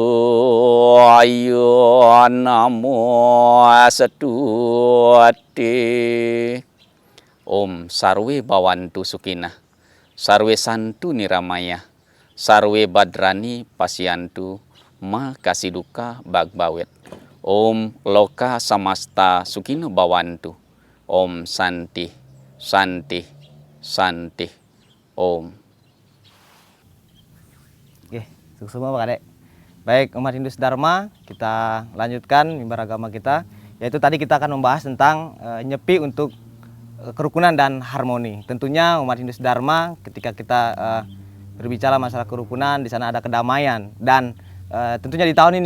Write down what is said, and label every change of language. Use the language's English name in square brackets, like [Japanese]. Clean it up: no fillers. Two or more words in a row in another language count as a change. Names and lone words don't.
[Sanskrit] Ayo Namo Asetuati Om Sarwe Bawantu Sukinah, Sarwe Santu Niramaya, Sarwe Badrani Pasyantu Ma Kasiduka Bagbawet. Om Loka Samasta Sukino Bawantu. Om Santi, Santi, Santi. Om. [Indonesian] Oke, sukses semua Pak Kadek. Baik, umat Hindu Dharma, kita lanjutkan mimbar agama kita. Yaitu tadi kita akan membahas tentang nyepi untuk kerukunan dan harmoni. Tentunya umat Hindu Dharma ketika kita berbicara masalah kerukunan, di sana ada kedamaian dan tentunya di tahun